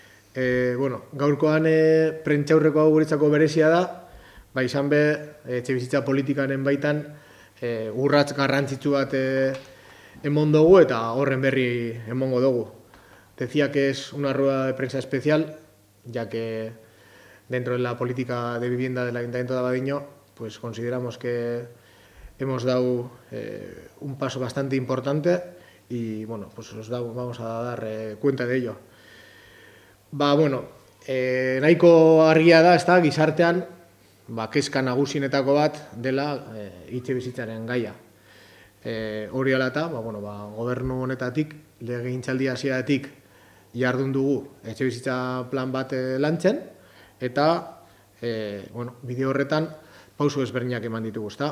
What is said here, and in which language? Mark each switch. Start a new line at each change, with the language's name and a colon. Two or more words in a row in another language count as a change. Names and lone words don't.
Basque: Gaurkoan prentxaurreko hau guretzako berezia da, izan be, etxebizitza politikaren baitan urrats garrantzitsu bat emon dugu eta horren berri emongo dugu.
Spanish: Decía que es una rueda de prensa especial, ya que dentro de la política de vivienda del Ayuntamiento de Abadiño, pues consideramos que hemos dado un paso bastante importante y pues vamos a dar cuenta de ello.
Basque: Nahiko argia da, ez da, gizartean, kezka nagusienetako bat dela etxebizitzaren gaia. Hori ala eta, gobernu honetatik, legegintzaldi hasieratik jardun dugu etxebizitza plan bat lantzen, eta bide horretan pauso ezberdinak eman ditugu, ezta.